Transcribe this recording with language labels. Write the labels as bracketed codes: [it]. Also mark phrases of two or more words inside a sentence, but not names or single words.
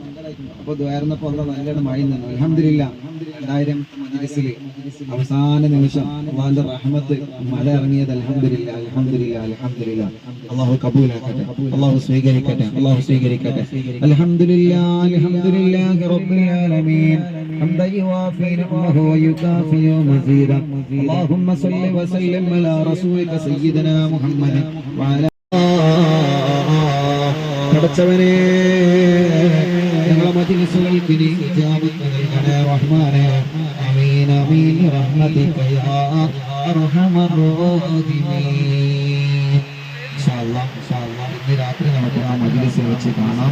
[ml] അപ്പോൾ ദ്വാരുന്നപ്പോ നല്ലോണം മഴ നിന്നു. അൽഹംദുലില്ലാഹ് 2000 മജ്‌ലിസിൽ അവസാന നിമിഷം അല്ലാഹുവിന്റെ റഹ്മത്ത് മഴ ഇറങ്ങിയത്. അൽഹംദുലില്ലാഹ്. അല്ലാഹു കബൂലാക്കട്ടെ. അല്ലാഹു സ്വീകരിക്കട്ടെ. [ar] الحمد لله رب العالمين. حمدا يوافي نعمه ويكافئ مزيدا. اللهم صل وسلم على رسولك سيدنا محمد وعلى [ml] പടച്ചവനെ, ഞങ്ങളെ മജ്‌ലിസുകൾക്ക് നീ ഇജാബത്ത് നൽകണേ റഹ്മാനേ. [ar] آمين آمين رحمتك يا أرحم الراحمين. إن شاء الله [ml] ഇന്ന് രാത്രി നമുക്ക് ആ മജ്‌ലിസിൽ വെച്ച് കാണാം.